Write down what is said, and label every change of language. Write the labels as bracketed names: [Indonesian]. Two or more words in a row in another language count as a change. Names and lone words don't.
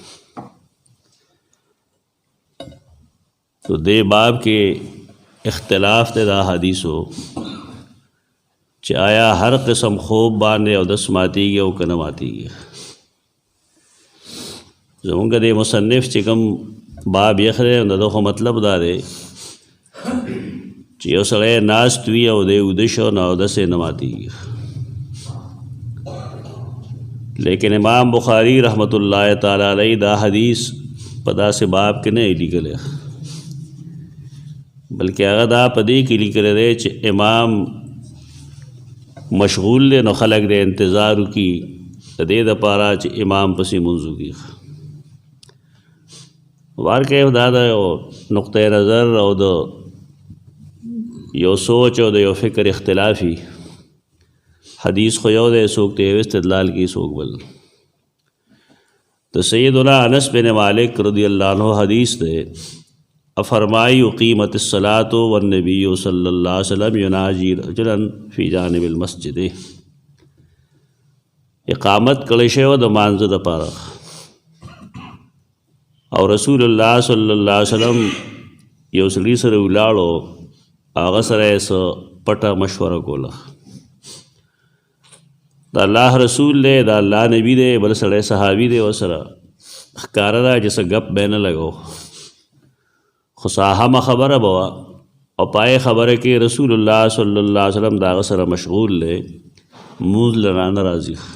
[Pashto] تو دې باب کې اختلاف دی دا حدیثو چې آیا هر قسم خوب باندې او دس ماتیږي او که نه ماتیږي. زمونږ د مصنف چې کوم باب یې دی نو د خو مطلب دا دی چې یو سړی ناست وي او دی وده شو نو اودس یې نه ماتیږي. لیکن امام بخاری رحمت اللہ تعالی علیہ دا حدیث په داسې باب کې نه لیکلی بلکې هغه دا په دې کې لیکلی دی چې امام مشغول دی نو خلک د انتظار وکړي د دې دپاره چې امام پسې لمونځ وکړي. واقع دا د یو نقطه نظر او د یو سوچ او د یو فکر اختلافي حدیث خو یو دی څوک ته استدلال کی څوک بل. [Arabic] د سیدنا انس بن مالک رضی اللہ عنہ [Pashto] حدیث دی فرمائی [Arabic] اقیمت الصلاۃ والنبی صلی اللہ علیہ وسلم یناجی رجلا فی جانب المسجد. [Pashto] اقامت کړی شوی د مانځه دپاره او رسول الله صلی الله علیه وسلم یو سړي سره ولاړو هغه سره یې څه پټه مشوره کوله. د الله رسول دی د الله نبی دی بل سړی صحابي دی ورسره ښکاره ده چې څه ګپ به نه لګو خو ساهمه خبره به وه او پای خبره کې رسول الله صلی الله علیه وسلم د هغه سره مشغول دی مونځ له رانه راځي.